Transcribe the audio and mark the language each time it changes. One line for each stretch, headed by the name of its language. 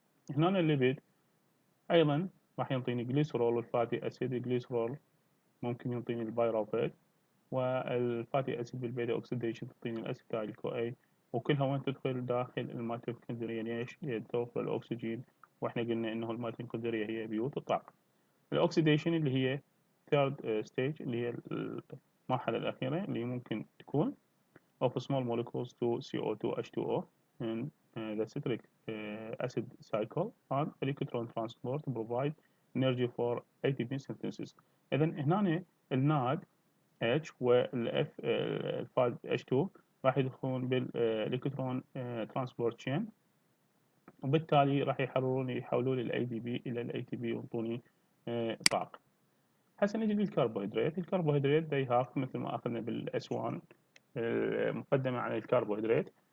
Arabic: هنا الليبيد ايضا راح يعطيني جليسرول والفاتي اسيد. الجليسرول ممكن يعطيني البايروفيت، والفاتي اسيد بالبيتا اوكسيديشن تعطيني الاسيتايل كو اي، وكلها وين تدخل داخل الميتوكوندريا. ليش؟ توفر الاكسجين، واحنا قلنا انه الميتوكوندريا هي بيوت الطاقه. الاكسيديشن اللي هي ثيرد ستيج اللي هي المرحله الاخيره اللي ممكن تكون
English: of small molecules to CO2 H2O in the citric acid cycle and electron transport provide energy for ATP synthesis.
Arabic: إذا هنا الناد H والF الفاد H2 راح يدخلون بالإلكترون ترانسبورت تشين، وبالتالي راح يحولون ال ADP إلى ال ATP ويعطوني طاقة. هسه نجي للكربوهيدرات. الكربوهيدرات
English: they have
Arabic: مثل ما أخذنا بالأس1 مقدمة على الكربوهيدرات.